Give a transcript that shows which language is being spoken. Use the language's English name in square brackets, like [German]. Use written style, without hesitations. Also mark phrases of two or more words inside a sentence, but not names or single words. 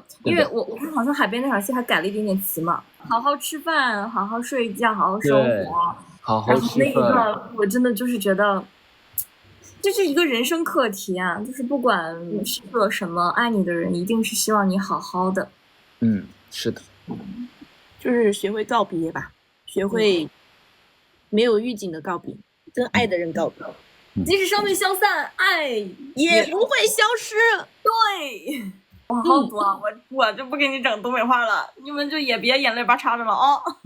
[Chinese] 因為我們好像海邊那場戲還改了一點點詞嘛，好好吃飯，好好睡覺，好好生活，好好吃飯。那一段我真的就是覺得，這是一個人生課題啊！就是不管是做什麼，愛你的人一定是希望你好好的。是的，就是學會告別吧，學會沒有預警的告別，跟愛的人告別。即使生命消散，愛也不會消失。對，哇，好多啊！我就不給你整東北話了，你們就也別眼淚巴叉的了啊。